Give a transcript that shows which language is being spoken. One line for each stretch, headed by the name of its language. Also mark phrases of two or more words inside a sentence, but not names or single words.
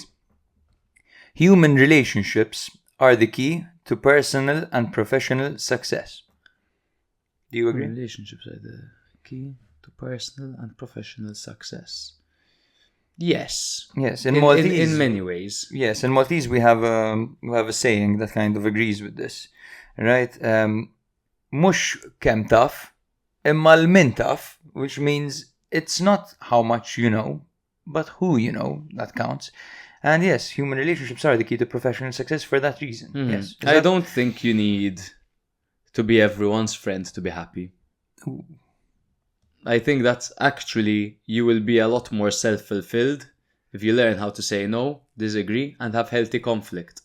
English: Human relationships are the key to personal and professional success. Do you agree? Relationships are the key to personal and professional success. Yes. Yes, in Maltese, in many ways. Yes, in Maltese we have a saying that kind of agrees with this, right?
Maltese: Mux kem taf, imma l-min taf,
English: which means it's not how much you know, but who you know that counts. And yes, human relationships are the key to professional success for that reason. Yes. I don't think you need to be everyone's friend to be happy. Ooh. I think that's actually, you will be a lot more self-fulfilled if you learn how to say no, disagree, and have healthy conflict.